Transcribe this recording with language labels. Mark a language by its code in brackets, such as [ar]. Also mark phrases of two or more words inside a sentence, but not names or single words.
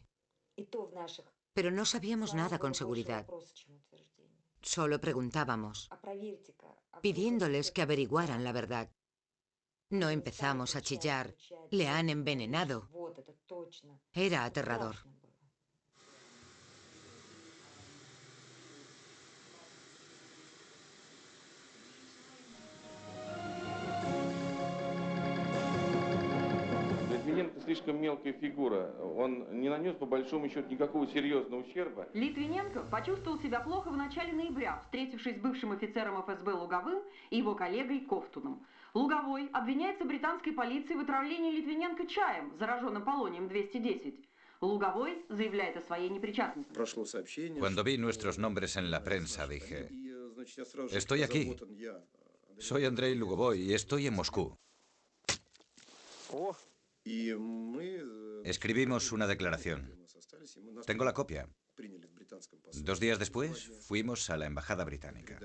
[es] Pero no sabíamos nada con seguridad. Solo preguntábamos, pidiéndoles que averiguaran la verdad. No empezamos a chillar, le han envenenado. Era aterrador. [ru] Литвиненко слишком мелкая фигура. Он не нанес, по большому счету, никакого серьезного ущерба. Литвиненко почувствовал себя плохо в начале ноября, встретившись с бывшим офицером ФСБ Луговым и его коллегой Ковтуном. Луговой обвиняется британской полицией в отравлении Литвиненко чаем, зараженным полонием-210. Луговой заявляет о своей непричастности. [es] Cuando vi nuestros nombres en la prensa, dije, estoy aquí. Soy Andrei Lugovoy y estoy en Moscú. Escribimos una declaración. Tengo la copia. 2 días después, fuimos a la embajada británica.